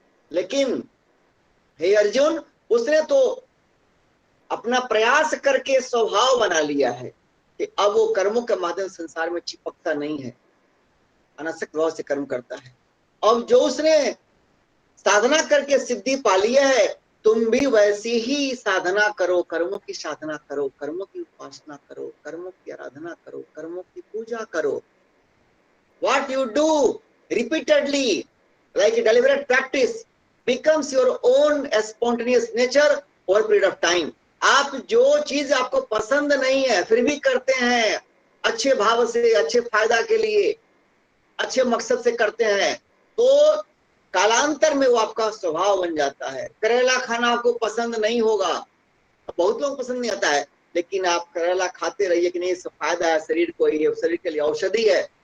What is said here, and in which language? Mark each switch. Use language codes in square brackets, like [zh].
[hi] लेकिन हे अर्जुन, उसने तो अपना प्रयास करके स्वभाव बना लिया है कि अब वो कर्मों के माध्यम से संसार में चिपकता नहीं है, अनासक्त भाव से कर्म करता है। अब जो उसने साधना करके सिद्धि पा लिया है, तुम भी वैसी ही साधना करो, कर्मों की साधना करो, कर्मों की उपासना करो, कर्मों की आराधना करो, कर्मों की पूजा करो। [en] What you do repeatedly, like a deliberate practice, becomes your own spontaneous nature over a period of time. [hi] आप जो चीज आपको पसंद नहीं है फिर भी करते हैं, अच्छे भाव से, अच्छे फायदा के लिए, अच्छे मकसद से करते हैं, तो कालांतर में वो आपका स्वभाव बन जाता है। करेला खाना आपको पसंद नहीं होगा, बहुत लोग पसंद नहीं आता है, लेकिन आप करेला खाते रहिए कि नहीं, इससे फायदा है शरीर को, ये शरीर के लिए औषधि है।